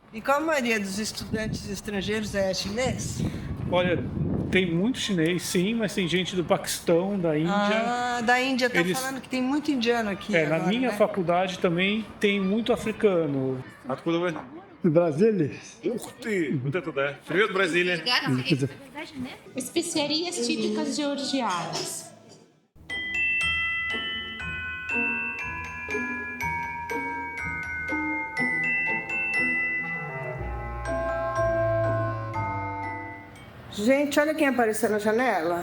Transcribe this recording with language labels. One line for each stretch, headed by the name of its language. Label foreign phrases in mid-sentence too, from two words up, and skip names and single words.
Portuguese: E qual a maioria dos estudantes estrangeiros é chinês? Olha, tem muito chinês, sim, mas tem gente do Paquistão, da Índia. Ah, da Índia, tá Eles, falando que tem muito indiano aqui na agora, minha né? faculdade também tem muito africano.
Russian: Откуда вы? Brasília? Ух ты! Вот это да. Привет, Бразилия.
Portuguese: Especiarias típicas georgianas. Gente, olha quem apareceu na janela.